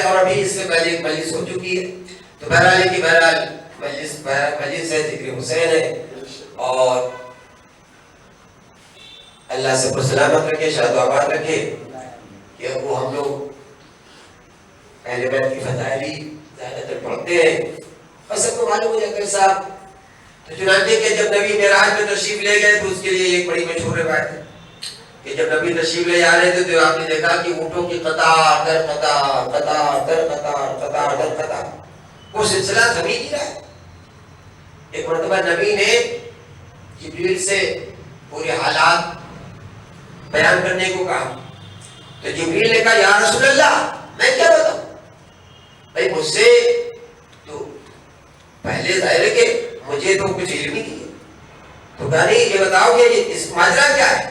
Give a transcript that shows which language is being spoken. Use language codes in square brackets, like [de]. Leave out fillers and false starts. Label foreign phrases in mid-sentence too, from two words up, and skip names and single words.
[ur] اور ابھی اس سے پہلے ایک مجلس ہو چکی ہے، تو بہرحال مجلس ہے، ذکر حسین ہے، اور اللہ سے سلامت رکھے، شاد و آباد رکھے، کہ وہ ہم لوگ اہل بیت کی فضائلی زیادہ تر پڑھتے ہیں اور سب کو معلوم ہو جاتا ہے صاحب۔ تو چنانچہ کہ جب نبی معراج میں تشریف لے گئے تو اس کے لیے ایک بڑی مشہور روایت ہے کہ جب نبی تشریف لے جا رہے تھے تو آپ نے دیکھا کہ اونٹوں کی قطار در قطار، قطار در قطار، قطار در قطار، وہ سلسلہ تھم ہی نہیں رہا ہے۔ ایک مرتبہ نبی نے جبریل سے پورے حالات بیان کرنے کو کہا، تو جبریل نے کہا [ar] یا رسول اللہ [ur] میں کیا بتاؤں، بھائی مجھ سے تو پہلے ظاہر ہے کہ مجھے تو کچھ علم نہیں ہے، تو کہا نہیں یہ بتاؤ کہ اس ماجرا کیا ہے۔